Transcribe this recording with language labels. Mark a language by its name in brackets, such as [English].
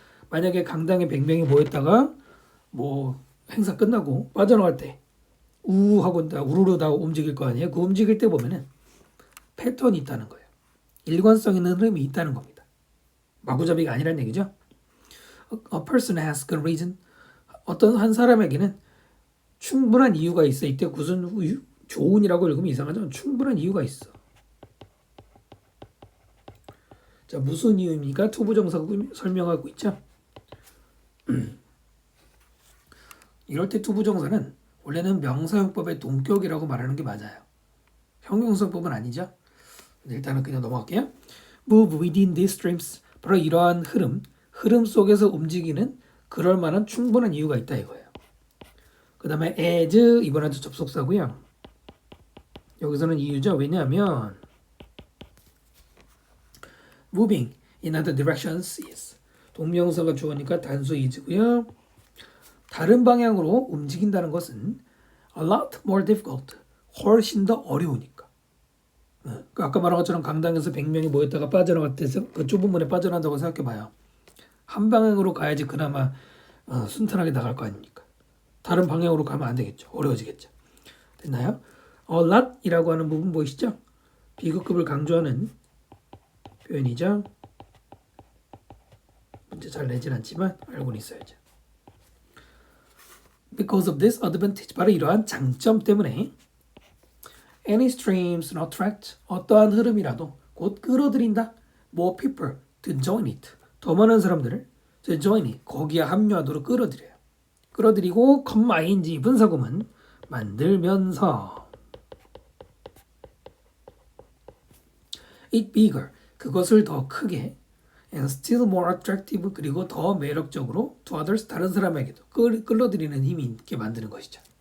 [Korean] 만약에 강당에 100명이 모였다가 뭐 행사 끝나고 빠져나갈 때 우하고 우르르 다 움직일 거 아니에요. 그 움직일 때 보면은 패턴이 있다는 거예요. 일관성 있는 흐름이 있다는 겁니다. 마구잡이가 아니라는 얘기죠. [English] A person has good reason. [Korean] 어떤 한 사람에게는 충분한 이유가 있어. 이때 무슨 좋은이라고 읽으면 이상하죠. 충분한 이유가 있어. 자, 무슨 이유입니까? 투부정사가 설명하고 있죠. 이럴 때 투부정사는 원래는 명사용법의 동격이라고 말하는 게 맞아요. 형용사용법은 아니죠. 일단은 그냥 넘어갈게요. [English] Move within these streams. [Korean] 바로 이러한 흐름 속에서 움직이는 그럴 만한 충분한 이유가 있다 이거예요. 그 다음에 as 이번에도 접속사고요. 여기서는 이유죠. 왜냐하면 [English] moving in other directions is [Korean] 동명사가 주어니까 단수 is고요. 다른 방향으로 움직인다는 것은 [English] a lot more difficult. [Korean] 훨씬 더 어려우니까. 아까 말한 것처럼 강당에서 100명이 모였다가 빠져나갈 때 그 좁은 문에 빠져나간다고 생각해봐요. 한 방향으로 가야지 그나마 순탄하게 나갈 거 아닙니까? 다른 방향으로 가면 안 되겠죠. 어려워지겠죠. 됐나요? A lot이라고 하는 부분 보이시죠? 비교급을 강조하는 표현이죠. 문제 잘 내진 않지만 알고는 있어야죠. [English] Because of this advantage, [Korean] 바로 이러한 장점 때문에 [English] any streams attract [Korean] 어떠한 흐름이라도 곧 끌어들인다. [English] more people to join it. [Korean] 더 많은 사람들을 [English] to join it [Korean] 거기에 합류하도록 끌어들여요. 끌어들이고 ing 분사구문 만들면서 [English] it bigger [Korean] 그것을 더 크게 [English] and still more attractive [Korean] 그리고 더 매력적으로 [English] to others [Korean] 다른 사람에게도 끌어들이는 힘이 있게 만드는 것이죠.